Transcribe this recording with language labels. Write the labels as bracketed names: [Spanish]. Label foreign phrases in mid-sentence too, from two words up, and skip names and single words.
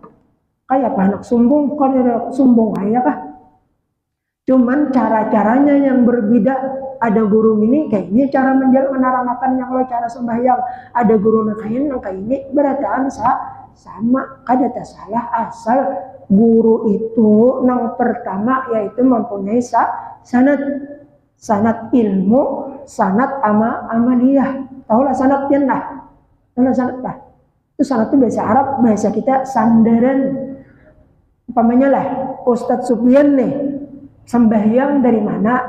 [Banjar] Kayak apa anak sumbung, kan sumbung kayak kah? [Indonesian] Cuman cara-caranya yang berbeda. Ada guru ini kayak ini cara menerangkannya, kalau cara sembahyang. [Banjar] Ada guru yang kayak ini berataan sama. Kada tak salah asal guru itu yang pertama yaitu mempunyai sanad ilmu, sanad amaliyah. Tahulah sanad lah. Tahulah sanad lah. [Indonesian] Itu sanad itu bahasa Arab, bahasa kita sandaran. [Banjar] Umpamanya lah, Ustadz Sufyan nih sembahyang dari mana?